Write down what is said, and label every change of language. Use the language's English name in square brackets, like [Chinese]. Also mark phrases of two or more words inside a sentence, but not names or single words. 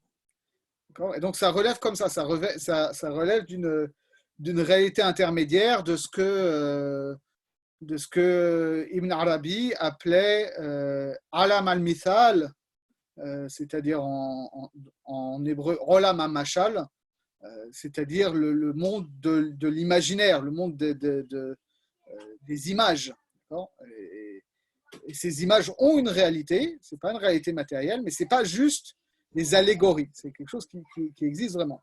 [French] D'accord? Et donc ça relève comme ça relève d'une réalité intermédiaire de ce que Ibn Arabi appelait [Arabic] عالم المثال, [French] c'est-à-dire en hébreu [Hebrew] עולם המשל, [French] c'est-à-dire le monde de l'imaginaire, le monde des images. Et ces images ont une réalité, ce n'est pas une réalité matérielle, mais ce n'est pas juste des allégories, c'est quelque chose qui existe vraiment.